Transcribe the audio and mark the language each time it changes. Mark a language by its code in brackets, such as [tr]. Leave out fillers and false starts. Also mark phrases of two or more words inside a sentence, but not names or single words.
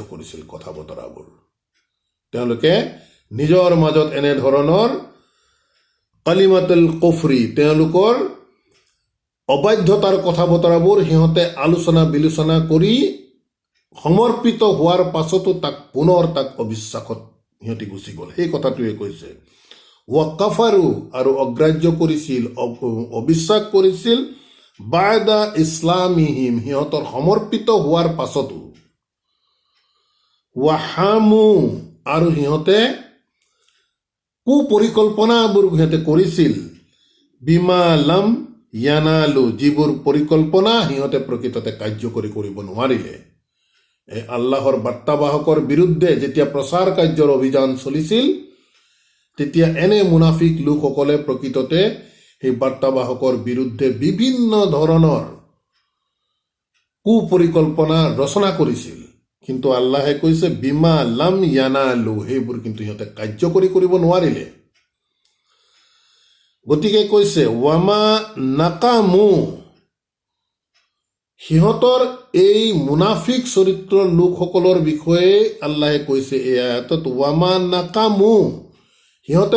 [as] কৰিছিল কথা বতৰাবোৰ তেওঁলোকে নিজৰ মাজত এনেধৰণৰ [ar] كلمة الكفر [as] তেওঁলোকৰ অবাধ্যতাৰ কথা বতৰাবোৰ সিহঁতে আলোচনা বিলোচনা কৰি সমৰ্পিত হোৱাৰ পাছতো পুনৰ তাক অবিশ্বাসত সিহঁতি গুচি গ'ল সেই কথাটোৱে কৈছে [ar] وكفروا [as] আৰু অগ্ৰাহ্য কৰিছিল অবিশ্বাস কৰিছিল [ar] بعد إسلامهم [as] সিহঁতৰ সমৰ্পিত হোৱাৰ পাছতো [ar] وهموا [as] আৰু সিহঁতে কুপৰিকল্পনাবোৰ সিহঁতে কৰিছিল [ar] بما لم ينالوا [as] যিবোৰ পৰিকল্পনা সিহঁতে প্ৰকৃততে কাৰ্যকৰী কৰিব নোৱাৰিলে এই আল্লাহৰ বাৰ্তাবাহকৰ বিৰুদ্ধে যেতিয়া প্ৰচাৰ কাৰ্যৰ অভিযান চলিছিল তেতিয়া এনে মুনাফিক লোকসকলে প্ৰকৃততে সেই বাৰ্তাবাহকৰ বিৰুদ্ধে বিভিন্ন ধৰণৰ কুপৰিকল্পনা ৰচনা কৰিছিল কিন্তু আল্লাহে কৈছে [ar] بما لم ينالوا [as] সেইবোৰ কিন্তু সিহঁতে কাৰ্যকৰী কৰিব নোৱাৰিলে গতিকে কৈছে [ar] وما نقموا [as] সিহঁতৰ এই মুনাফিক চৰিত্ৰৰ লোকসকলৰ বিষয়ে আল্লাহে কৈছে এই আয়াতত, [ar] وما نقموا, [as] সিহঁতে